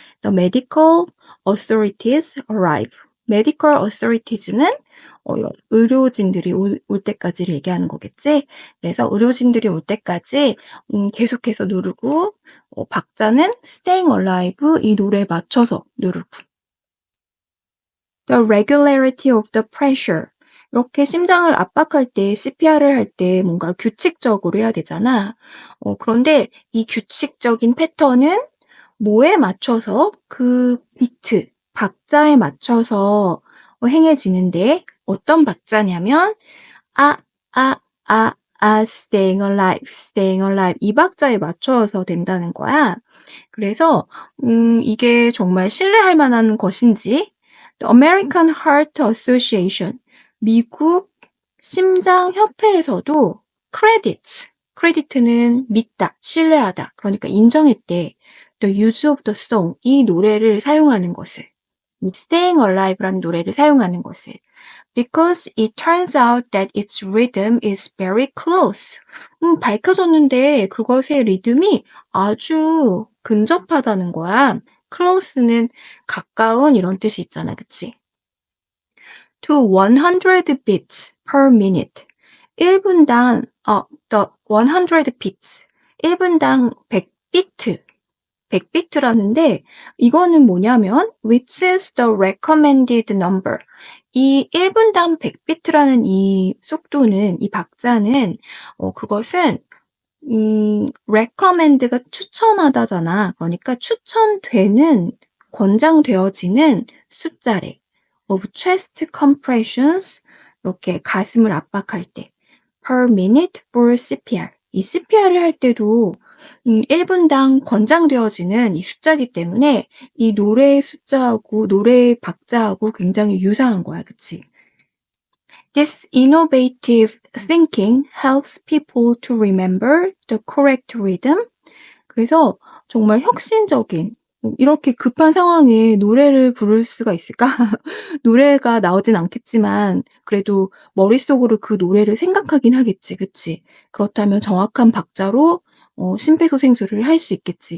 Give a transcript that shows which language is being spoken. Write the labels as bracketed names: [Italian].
[English] The medical authorities arrive. medical authorities는 [Korean] 이런 의료진들이 올 때까지를 얘기하는 거겠지? 그래서 의료진들이 올 때까지 계속해서 누르고 박자는 Staying Alive 이 노래에 맞춰서 누르고 [English] The regularity of the pressure. [Korean] 이렇게 심장을 압박할 때 CPR을 할 때 뭔가 규칙적으로 해야 되잖아. 그런데 이 규칙적인 패턴은 뭐에 맞춰서 그 비트, 박자에 맞춰서 행해지는데 어떤 박자냐면 아, 아, 아, staying alive, staying alive 이 박자에 맞춰서 된다는 거야. 그래서 이게 정말 신뢰할 만한 것인지 The American Heart Association 미국 심장협회에서도 크레디트는 믿다, 신뢰하다, 그러니까 인정했대. [English] The use of the song, [Korean] 이 노래를 사용하는 것을, Staying Alive라는 노래를 사용하는 것을. [English] Because it turns out that its rhythm is very close. [Korean] 밝혀졌는데 그것의 리듬이 아주 근접하다는 거야. close는 가까운 이런 뜻이 있잖아, 그치? [English] To 100 beats per minute. [Korean] 1분당, [English] the 100 beats. [Korean] 1분당 100비트. 100비트라는데, 이거는 뭐냐면, [English] which is the recommended number. [Korean] 이 1분당 100비트라는 이 속도는, 이 박자는, 그것은, recommend가 추천하다잖아. 그러니까 추천되는, 권장되어지는 숫자래. [English] of chest compressions, [Korean] 이렇게 가슴을 압박할 때. [English] per minute for CPR. [Korean] 이 CPR을 할 때도 1분당 권장되어지는 이 숫자이기 때문에 이 노래의 숫자하고 노래의 박자하고 굉장히 유사한 거야. 그치? [English] This innovative thinking helps people to remember the correct rhythm. [Korean] 그래서 정말 혁신적인 이렇게 급한 상황에 노래를 부를 수가 있을까? 노래가 나오진 않겠지만 그래도 머릿속으로 그 노래를 생각하긴 하겠지. 그치? 그렇다면 정확한 박자로 심폐소생술을 할 수 있겠지.